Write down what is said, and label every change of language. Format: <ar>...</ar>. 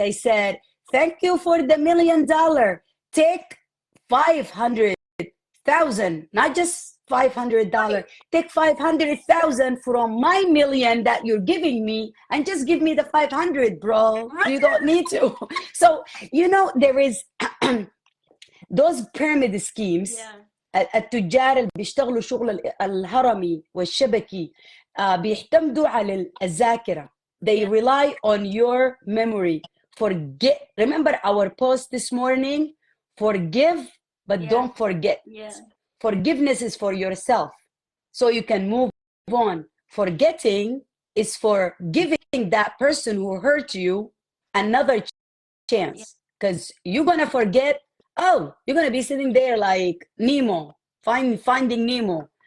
<en>I said, thank you for the $1 million. Take 500,000, not just $500. Take 500,000 from my $1 million that you're giving me, and just give me the 500, bro. You don't need to. So you know, there is those pyramid schemes.</en> <ar>التجار اللي بيشتغلوا شغل الهرمي والشبكي بيعتمدوا على الذاكرة.</ar> <en>They rely on your memory. Remember our post this morning? Forgive, but don't forget. Forgiveness is for yourself, so you can move on. Forgetting is for giving that person who hurt you another chance, because you're gonna forget. Oh, you're gonna be sitting there like Nemo, finding Nemo.</en>